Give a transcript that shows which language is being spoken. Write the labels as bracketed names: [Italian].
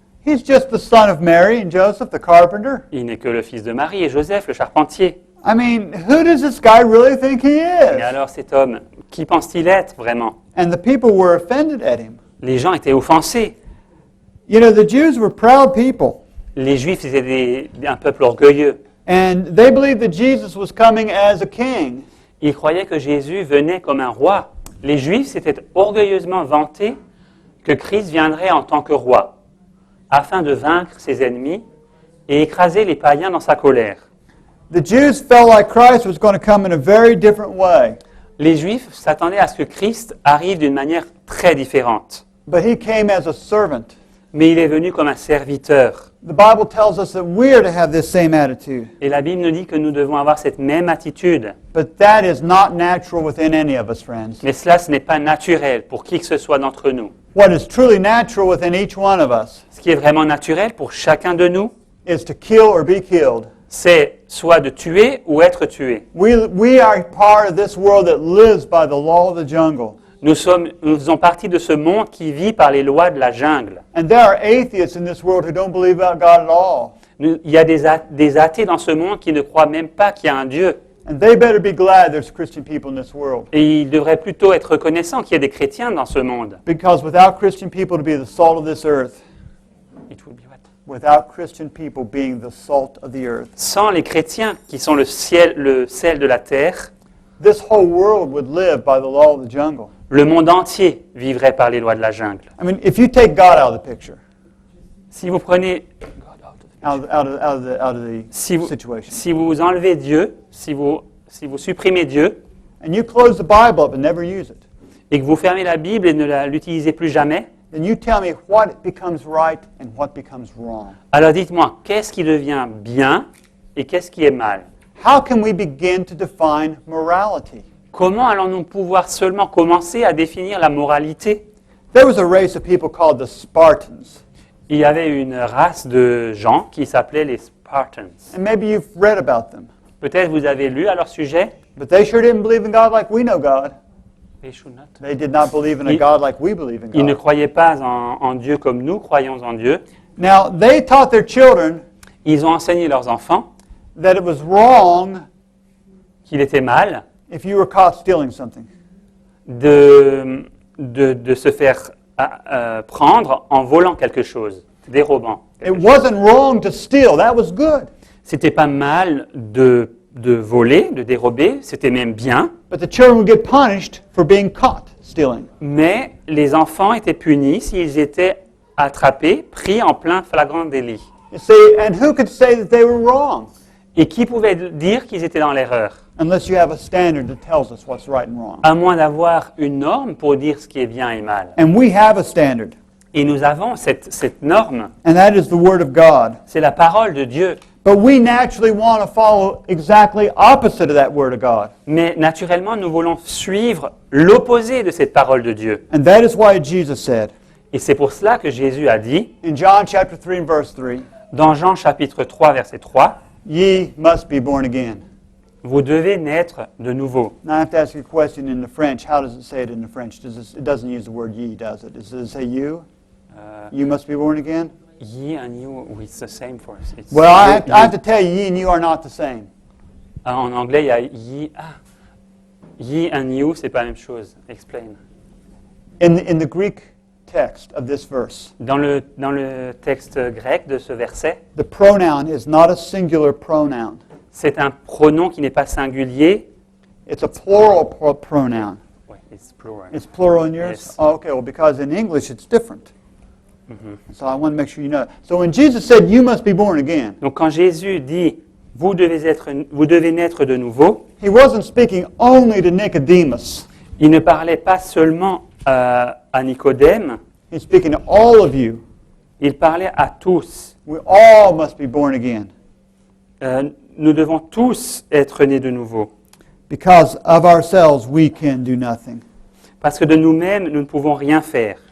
[English] He's just the son of Mary and Joseph, the carpenter. [French] Il n'est que le fils de Marie et Joseph, le charpentier. [English] I mean, who does this guy really think he [French] Et [English] is? [French] alors cet homme, qui pense-t-il être vraiment? [English] And the people were offended at him. [French] Les gens étaient offensés. [English] You know, the Jews were proud people, [French] Les Juifs étaient un peuple orgueilleux. [English] and they believed that Jesus was coming as a king. [French] Ils croyaient que Jésus venait comme un roi. Les Juifs s'étaient orgueilleusement vantés que Christ viendrait en tant que roi, afin de vaincre ses ennemis et écraser les païens dans sa colère. [English] The Jews felt like Christ was going to come in a very different way, [French] Les Juifs s'attendaient à ce que Christ arrive d'une manière très différente. [English] but he came as a servant. [French] Mais il est venu comme un serviteur. [English] The Bible tells us that we are to have this same attitude, [French] Et la Bible nous dit que nous devons avoir cette même attitude. [English] but that is not natural within any of us, friends. [French] Mais cela, ce n'est pas naturel pour qui que ce soit d'entre nous. [English] What is truly natural within each one of us [French] Ce qui est vraiment naturel pour chacun de nous, [English] is to kill or be killed. [French] c'est soit de tuer ou être tué. [English] We are part of this world that lives by the law of the jungle. [French] Nous faisons partie de ce monde qui vit par les lois de la jungle. [English] And there are atheists in this world who don't believe about God at all. [French] Il y a des athées dans ce monde qui ne croient même pas qu'il y a un Dieu. [English] And they better be glad there's Christian people in this world. [French] Et ils devraient plutôt être reconnaissants qu'il y ait des chrétiens dans ce monde. [English] Because without Christian people to be the salt of this earth, It will be what? without Christian people being the salt of the earth, [French] Sans les chrétiens qui sont le sel de la terre, [English] this whole world would live by the law of the jungle. [French] le monde entier vivrait par les lois de la jungle. [English] I mean, if you take God out of the picture, [French] Si vous prenez, [English] out of the [French] si vous, [English] situation, [French] si vous enlevez Dieu, si vous supprimez Dieu [English] and you close the Bible up and never use it, [French] et que vous fermez la Bible et ne l'utilisez plus jamais, [English] then you tell me what becomes right and what becomes wrong. [French] alors dites-moi, qu'est-ce qui devient bien et qu'est-ce qui est mal? [English] How can we begin to define morality? [French] Comment allons-nous pouvoir seulement commencer à définir la moralité? [English] There was a race of people called the Spartans. [French] Il y avait une race de gens qui s'appelaient les Spartans. [English] And maybe you've read about them. [French] Peut-être vous avez lu à leur sujet. [English] But they sure didn't believe in God like we know God. They should not. They did not believe in a [French] Ils- [English] God like we believe in [French] Ils ne [English] God. [French] croyaient pas en Dieu comme nous croyons en Dieu. [English] Now, they taught their children [French] Ils ont enseigné leurs enfants [English] that it was wrong [French] qu'il était mal [English] if you were caught stealing something. [French] de se faire prendre en volant quelque chose, dérobant. [English] It wasn't wrong to steal. That was good. [French] C'était pas mal de voler, de dérober, c'était même bien, [English] But the children would get punished for being caught stealing. [French] mais les enfants étaient punis s'ils étaient attrapés, pris en plein flagrant délit. [English] You see, and who could say that they were wrong [French] Et qui pouvait dire qu'ils étaient dans l'erreur? [English] unless you have a standard that tells us what's right and wrong? [French] À moins d'avoir une norme pour dire ce qui est bien et mal. [English] And we have a standard, [French] Et nous avons cette norme, [English] and that is the Word of God. [French] c'est la parole de Dieu. [English] But we naturally want to follow exactly opposite of that Word of God. [French] Mais naturellement, nous voulons suivre l'opposé de cette parole de Dieu. [English] And that is why Jesus said [French] Et c'est pour cela que Jésus a dit, [English] in John chapter 3 and verse 3, [French] dans Jean chapitre 3, verset 3, [English] ye must be born again. [French] vous devez naître de nouveau. [English] Now I have to ask you a question in the French. How does it say it in the French? It doesn't use the word ye, does it? Does it say you? You must be born again? Ye and you, it's the same for us. It's Well, I you- have to tell you, ye and you are not the same. [French] En anglais, il y a ye. Ah, ye and you, c'est pas la même chose. [English] Explain. In the Greek text of this verse, [French] Dans le texte grec de ce verset, [English] the pronoun is not a singular pronoun. [French] c'est un pronom qui n'est pas singulier. [English] It's a plural pronoun. Ouais, it's plural. It's plural in yours? Yes. Oh, okay, well, because in English it's different. So I want to make sure you know. So when Jesus said, you must be born again, [French] Donc quand Jésus dit vous devez naître de nouveau, [English] he wasn't speaking only to Nicodemus. [French] il ne parlait pas seulement à Nicodème, [English] He's speaking to all of you. [French] il parlait à tous. [English] We all must be born again. [French] Nous devons tous être nés de nouveau. [English] Because of ourselves, we can do nothing. [French] Parce que de nous-mêmes, nous ne pouvons rien faire.